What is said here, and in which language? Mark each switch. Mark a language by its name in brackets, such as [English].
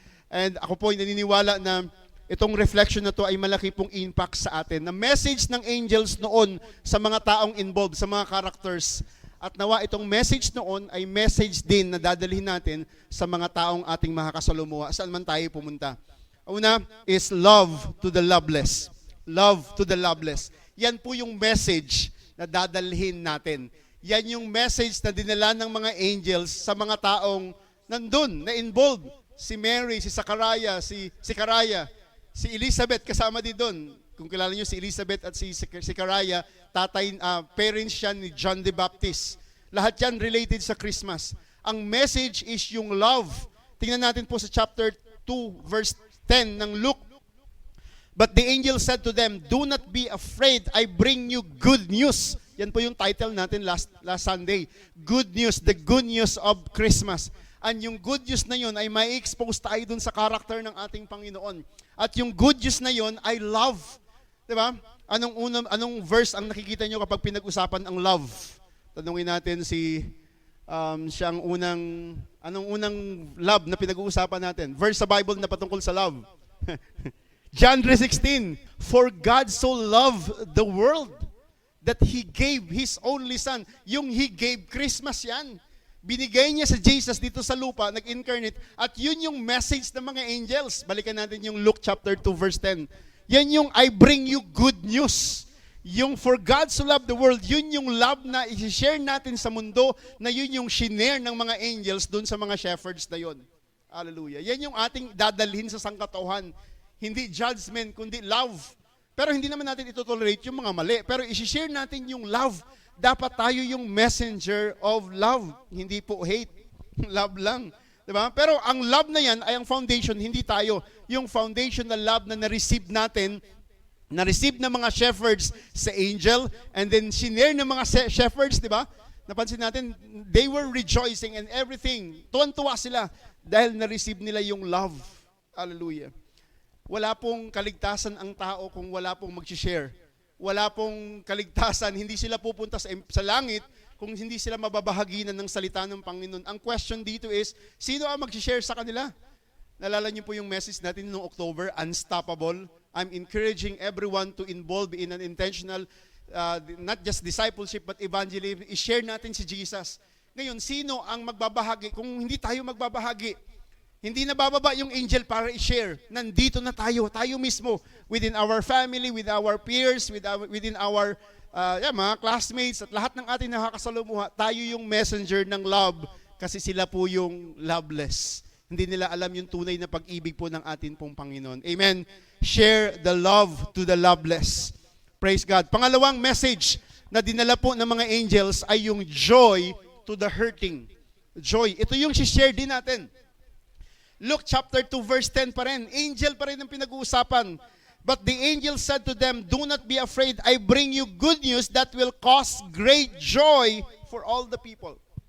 [Filipino] And ako po ay naniniwala na itong reflection na to ay malaki pong impact sa atin. Na message ng angels noon sa mga taong involved, sa mga characters. At nawa itong message noon ay message din na dadalhin natin sa mga taong ating makakasalumuha, saan man tayo pumunta. [English] Una is love to the loveless. Love to the loveless. [Filipino] Yan po yung message na dadalhin natin. Yan yung message na dinala ng mga angels sa mga taong nandun, na involved. Si Mary, si Zechariah, si Elizabeth, kasama din doon. Kung kilala niyo si Elizabeth at si Zechariah, parents siya ni John the Baptist. Lahat yan related sa Christmas. Ang message is yung love. Tingnan natin po sa chapter 2, verse 10 ng Luke. [English] But the angel said to them, "Do not be afraid, I bring you good news." [Filipino] Yan po yung title natin [English] last Sunday. Good news, the good news of Christmas. [Filipino] And yung good news na yun ay may expose tayo dun sa character ng ating Panginoon. At yung good news na yun ay love. Diba? Anong verse ang nakikita nyo kapag pinag-usapan ang love? Tanungin natin siya ang anong unang love na pinag-uusapan natin? Verse sa Bible na patungkol sa love. [English] John 3:16, "For God so loved the world that He gave His only Son." [Filipino] Yung He gave, Christmas yan. Binigay niya sa Jesus dito sa lupa, nag-incarnate, at yun yung message ng mga angels. Balikan natin yung Luke chapter 2 verse 10. Yan yung [English] I bring you good news. [Filipino] Yung [English] for God so loved the world, [Filipino] yun yung love na i-share natin sa mundo, na yun yung shinare ng mga angels doon sa mga shepherds na yun. Hallelujah. Yan yung ating dadalhin sa sangkatauhan. Hindi judgment, kundi love. Pero hindi naman natin ito-tolerate yung mga mali. Pero i-share natin yung love. Dapat tayo yung [English] messenger of love. [Filipino] Hindi po hate. Love lang. Diba? Pero ang love na yan ay ang foundation, hindi tayo. Yung foundation na love na na-receive natin, na-receive ng mga shepherds sa angel, and then sinare ng mga shepherds, di ba? [English] Napansin natin, they were rejoicing and everything. [Filipino] Tuwan-tuwa sila dahil na-receive nila yung love. Hallelujah. Wala pong kaligtasan ang tao kung wala pong mag-share. Wala pong kaligtasan, hindi sila pupunta sa langit kung hindi sila mababahaginan ng salita ng Panginoon. Ang question dito is, sino ang mag-share sa kanila? Nalala niyo po yung message natin noong October, Unstoppable. [English] I'm encouraging everyone to involve in an intentional, not just discipleship, but evangelism. [Filipino] I-share natin si Jesus. Ngayon, sino ang magbabahagi? Kung hindi tayo magbabahagi, hindi na bababa yung angel para i-share. Nandito na tayo mismo, [English] within our family, with our peers, within our [Filipino] mga classmates, at lahat ng ating nakakasalumuha, tayo yung messenger ng love, kasi sila po yung loveless. Hindi nila alam yung tunay na pag-ibig po ng atin pong Panginoon. [English] Amen. Share the love to the loveless. Praise God. [Filipino] Pangalawang message na dinala po ng mga angels ay yung [English] joy to the hurting. [Filipino] Joy. Ito yung share din natin. Luke chapter 2 verse 10 pa rin. Angel pa rin ang pinag-uusapan. [English] But the angel said to them, "Do not be afraid. I bring you good news that will cause great joy for all the people."